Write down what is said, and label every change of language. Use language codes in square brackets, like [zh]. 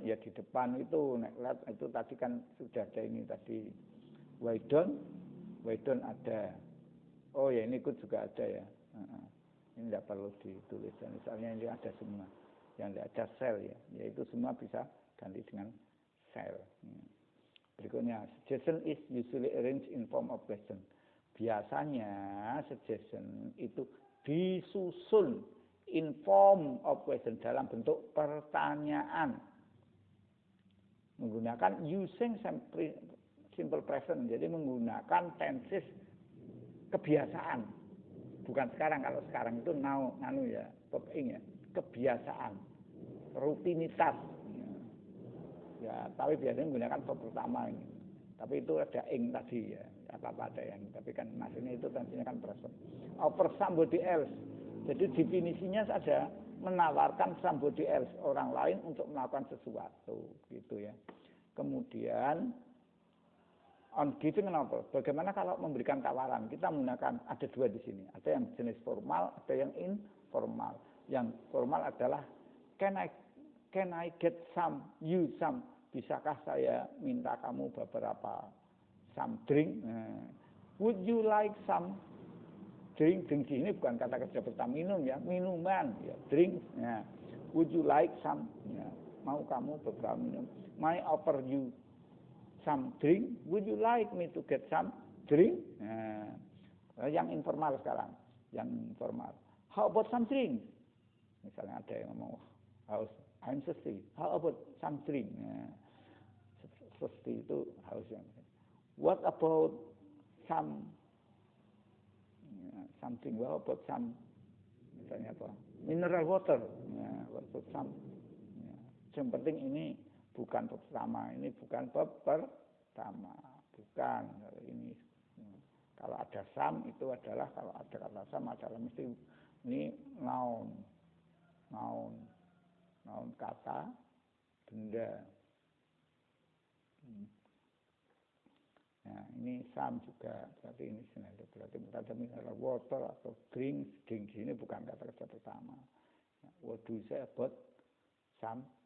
[id] Ya di depan itu, let itu tadi kan sudah ada ini tadi. Why don't ada. Oh ya ini could juga ada ya. Ini tidak perlu ditulis, misalnya ini ada semua. Yang tidak ada shall ya, yaitu semua bisa ganti dengan shall. Berikutnya, [en] suggestion is usually arranged in form of question. [id] Biasanya suggestion itu disusun [en] in form of question, [id] dalam bentuk pertanyaan. Menggunakan using simple present, jadi menggunakan tenses kebiasaan. Bukan sekarang, kalau sekarang itu now, ya, verb ing ya, kebiasaan, rutinitas. Ya, tapi biasanya menggunakan verb pertama ini. Tapi itu ada ing tadi ya, apa-apa ada yang. Tapi kan maksudnya itu tentunya kan present. [en] Offer somebody else. [id] Jadi definisinya saja menawarkan somebody else, orang lain untuk melakukan sesuatu, gitu ya. [en] Kemudian on giving an offer. [id] Bagaimana kalau memberikan tawaran? Kita menggunakan ada dua di sini. Ada yang jenis formal, ada yang informal. Yang formal adalah [en] can I get some, you some. [id] Bisakah saya minta kamu beberapa some drink? [en] Would you like some drink? [id] Drink ini bukan kata kerja pertama, minum ya, minuman ya, drink. Ya. [en] Would you like some? [id] Ya. Mau kamu beberapa minum? [en] May I offer you some drink? Would you like me to get some drink? [id] Nah, yang informal sekarang, yang informal. [en] How about some drink? [id] Misalnya ada yang ngomong, haus, [en] I'm thirsty. How about some drink? [id] Nah, thirsty itu hausnya. [en] What about some something? What about some? [id] Misalnya apa? [en] Mineral water. Nah, what about some? Ya. [id] Yang penting ini bukan pertama, ini bukan pertama, bukan ini. Kalau ada some itu adalah, kalau ada kata some adalah mesti ini noun kata benda. Nah, ini some juga berarti ini senada, berarti ada mineral water atau drink ini bukan kata kerja pertama. [en] What do you say about some?